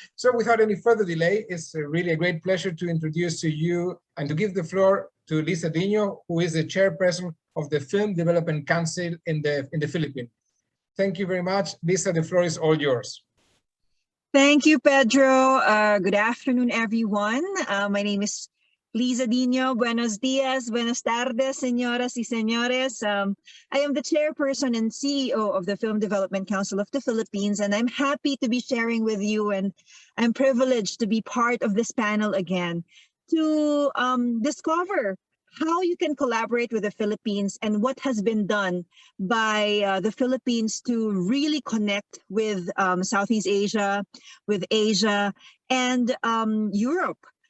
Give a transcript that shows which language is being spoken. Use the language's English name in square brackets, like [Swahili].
[English] So without any further delay, it's really a great pleasure to introduce to you and to give the floor to Lisa Dino, who is the chairperson of the Film Development Council in the Philippines. Thank you very much. Lisa, the floor is all yours. Thank you, Pedro. Good afternoon, everyone. My name is Lisa Dino. [Spanish] Buenos dias, buenas tardes, señoras y señores. [English] I am the chairperson and CEO of the Film Development Council of the Philippines, and I'm happy to be sharing with you, and I'm privileged to be part of this panel again to discover how you can collaborate with the Philippines and what has been done by the Philippines to really connect with Southeast Asia, with Asia, and Europe.